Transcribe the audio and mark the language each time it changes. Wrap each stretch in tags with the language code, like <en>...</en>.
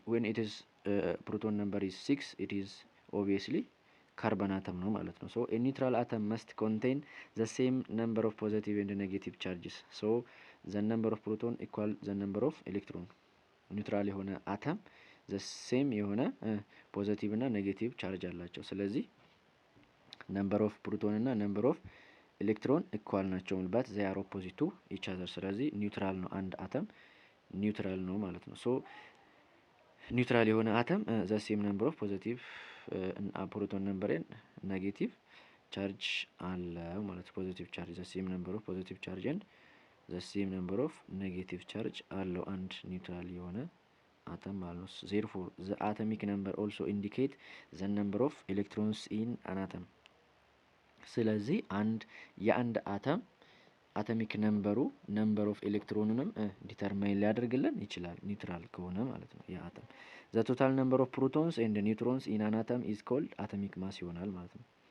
<en>it is proton number is 6 it is obviously carbon atom</en> <am>ነው ማለት ነው።</am> <en>so a neutral atom must contain the same number of positive and negative charges. so the number of proton equal the number of electron.</en> <am>ኒውትራል የሆነ አተም</am> <en>the same የሆነ ፖዚቲቭ እና ኔጌቲቭ ቻርጅ አላቸው። ስለዚህ number of proton እና number of electron equal ናቸው but they are opposite to each other.</en> <am>ስለዚህ ኒውትራል ነው አንድ አተም ኒውትራል ነው ማለት ነው። so ኒውትራል የሆነ አተም</am> <en>the same number of positive</en> <am>ፕሮቶን ነምበር and ኔጌቲቭ ቻርጅ አለው ማለት ፖዚቲቭ ቻርጅ</am> <en>the same number of positive charge and the same number of negative charge</en> <am>አለው አንድ ኒውትራል የሆነ atom ማለት ነው።</am> <en>therefore the atomic number also indicate the number of electrons in an atom.</en> <am>ስለዚህ የአንድ አተም አቶሚክ ነምበሩ ነምበር ኦፍ ኤሌክትሮኑንም ዲተርማይን ሊያደርግልን ይችላል ኒውትራል ከሆነ ማለት ነው ያ አተም።</am> <en>the total number of protons and neutrons in an atom is called atomic mass</en> <am>ይሆናል ማለት ነው።</am>